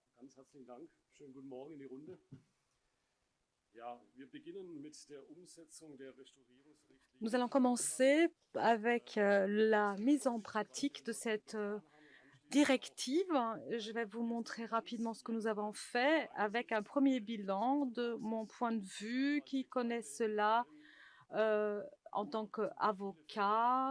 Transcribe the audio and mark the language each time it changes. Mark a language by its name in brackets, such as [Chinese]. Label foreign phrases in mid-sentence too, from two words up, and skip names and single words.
[German] ganz herzlichen Dank. Schönen guten Morgen in die Runde. Ja, wir beginnen mit der Umsetzung der Restaurierungsrichtlinie. [French] Nous allons commencer avec la mise en pratique de cette directive. Je vais vous montrer rapidement ce que nous avons fait avec un premier bilan de mon point de vue. Qui connaît cela en tant qu'avocat?